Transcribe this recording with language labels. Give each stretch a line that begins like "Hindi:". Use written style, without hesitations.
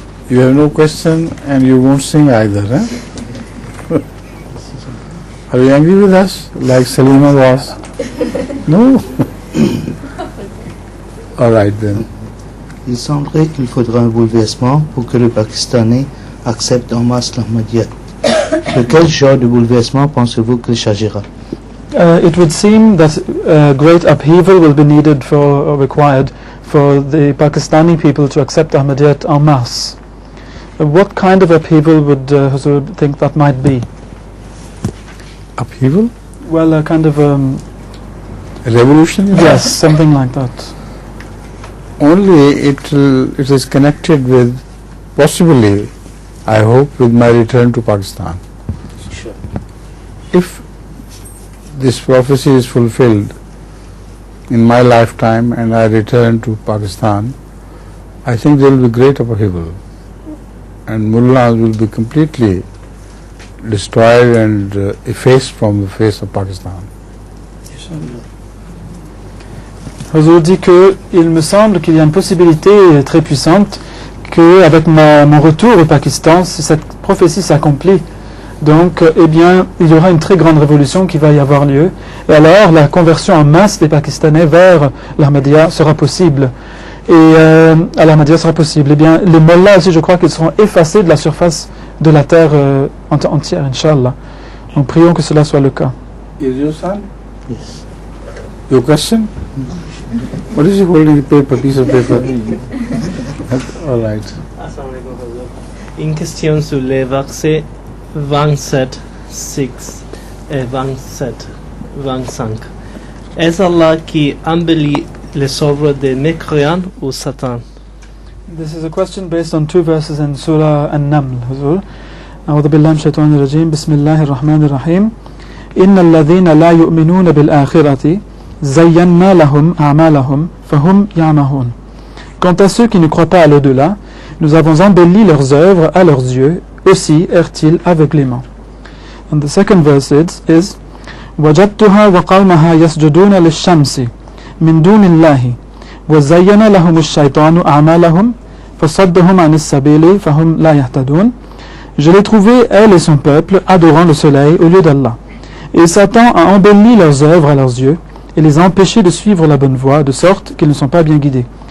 English: You have no question and you won't sing either, huh? Are you angry with us, like Salima was? No? All right then.
French: Il semblerait qu'il faudra un bouleversement pour que le Pakistanais accepte en masse l'Ahmadiyya. De quel genre de bouleversement pensez-vous qu'il s'agira?
English: It would seem that great upheaval will be needed or required for the Pakistani people to accept Ahmadiyyat en masse. What kind of upheaval would Huzur think that might be? Upheaval? Well, a kind of a revolution? Yes, something like that. Only it is connected with, possibly, I hope, with my return to Pakistan. Sure. If this prophecy is fulfilled in my lifetime and I return to Pakistan, I think there will be great upheaval and mullahs will be completely destroyed and effaced from the face of Pakistan.
French: Huzur dit qu'il me semble qu'il y a une possibilité très puissante qu'avec mon retour au Pakistan, si cette prophétie s'accomplit, donc eh bien, il y aura une très grande révolution qui va y avoir lieu. Et alors, la conversion en masse des Pakistanais vers l'Ahmadiyya sera possible. Et à l'Ahmadiyya sera possible. Eh bien, les mollahs aussi, je crois qu'ils seront effacés de la surface de la terre entière, Inch'Allah. Donc, prions que cela soit le cas.
English: Is your son? Yes. Your question? What is he holding? Piece of paper. All right.
French: Une question sur les versets 27, 6 et 27, 25. Est-ce Allah qui embellit les œuvres des mécréants ou Satan?
English: This is a question based on two verses in Surah An-Naml. Huzur.
Arabic: أعوذ بالله من الشيطان الرجيم بسم الله الرحمن الرحيم إن الذين لا يؤمنون بالآخرة زينا لهم أعمالهم فهم يعمهون.
French: Quant à ceux qui ne croient pas à l'au-delà, nous avons embelli leurs œuvres à leurs yeux, aussi errent-ils aveuglément.
English: And the second verse is
Arabic: وجدتها وقومها يسجدون للشمس من دون الله وزين لهم الشيطان أعمالهم فصدهم عن السبيل فهم لا يهتدون.
French: Je l'ai trouvé, elle et son peuple, adorant le soleil au lieu d'Allah. Et Satan a embelli leurs œuvres à leurs yeux et les a empêchés de suivre la bonne voie, de sorte qu'ils ne sont pas bien guidés.